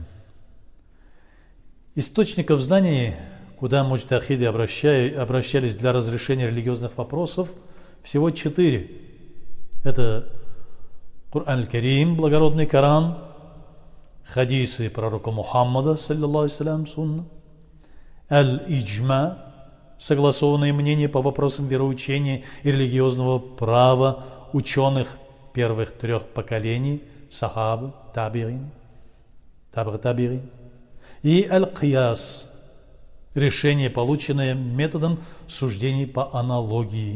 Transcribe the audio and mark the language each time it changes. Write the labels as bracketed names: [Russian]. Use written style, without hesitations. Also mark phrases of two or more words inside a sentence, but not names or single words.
[Russian] Источников знаний, куда муджтахиды обращались для разрешения религиозных вопросов, всего 4. Это Кур'ан аль-Карим, благородный Коран, хадисы пророка Мухаммада, [Arabic] صلى الله عليه سنة, [Russian] аль-Иджма, согласованные мнения по вопросам вероучения и религиозного права ученых первых 3 поколений, сахабы, табиин, и аль-Кияс, решение, полученное методом суждений по аналогии.